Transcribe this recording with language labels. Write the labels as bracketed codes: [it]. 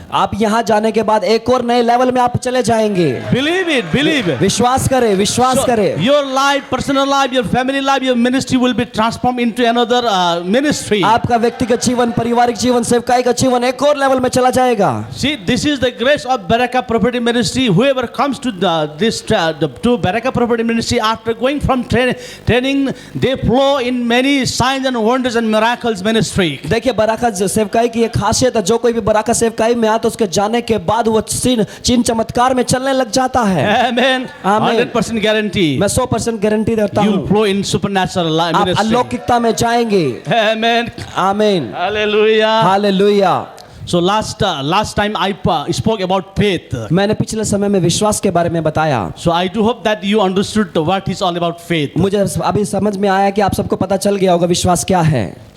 [hi] आप यहाँ जाने के बाद एक और नए लेवल में आप चले जाएंगे। [en] Believe it, believe it. [hi] विश्वास करें, विश्वास [en] So, [hi] करें। [en] your life, personal life, your family life, your ministry will be transformed into another ministry. [hi] आपका व्यक्तिगत जीवन, पारिवारिक जीवन, सेवकाई का जीवन एक और लेवल में चला जाएगा। [en] See, this is the grace of Baraka Prophetic Ministry. Whoever comes to to Baraka Prophetic Ministry after going from training, they flow in many signs and wonders and miracles ministry. [hi] देखिए Baraka सेवकाई की एक खासियत है, जो कोई भी Baraka सेवकाई में आता है उसके जाने के बाद वो चिन्ह चमत्कार में चलने लग जाता है। [en] Amen. Amen. 100% guarantee. [hi] मैं 100% गारंटी देता [en] You will [hi] हूँ, [en] flow in supernatural [hi] आप [en] ministry. [hi] अलौकिकता में जाएंगे। [en] Amen. [hi] आमीन, [en] Hallelujah. [hi] Hallelujah. [en] So last time I spoke about faith. [hi] मैंने पिछले समय में विश्वास के बारे में बताया। [en] So I do hope that you understood what is all about faith. [hi] मुझे अभी समझ में आया कि आप सबको पता चल गया होगा विश्वास क्या है।